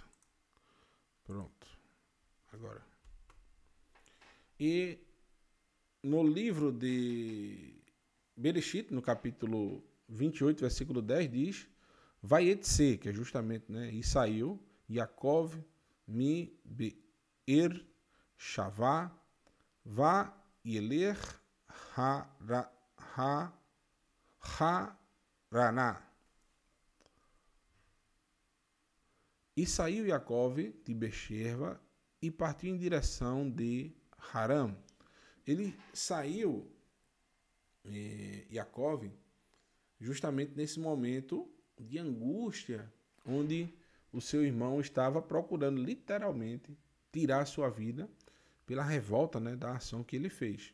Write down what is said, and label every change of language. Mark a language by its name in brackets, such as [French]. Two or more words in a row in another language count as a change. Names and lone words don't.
[Portuguese] Pronto. Agora. E no livro de Bereshit, no capítulo 28, versículo 10, diz: Vaietze, que é justamente, né? E saiu [Hebrew] Yaakov מִ בְּאֵר שָׁבַע וַיֵּלֶךְ חָרָנָה. [Portuguese] E saiu Yaakov de Becherva e partiu em direção de Haram. Ele saiu, Yaakov, justamente nesse momento de angústia, onde o seu irmão estava procurando literalmente tirar a sua vida pela revolta, né, da ação que ele fez.